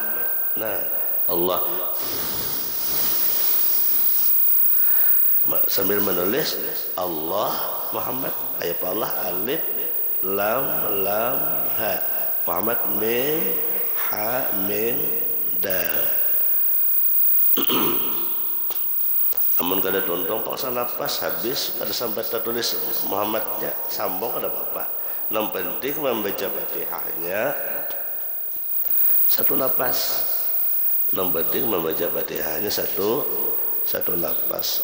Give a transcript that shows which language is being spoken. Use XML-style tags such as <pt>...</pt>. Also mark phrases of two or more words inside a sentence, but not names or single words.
<bjn>Nah, Allah sambil menulis Allah Muhammad ayat Allah alif lam ha Muhammad mim ha mim dal. Amun kada tontong paksa napas habis kada sampai tertulis Muhammadnya sambung kada apa-apa. Yang penting membaca Fatihahnya satu napas. Yang penting membaca Fatihahnya satu napas.</bjn>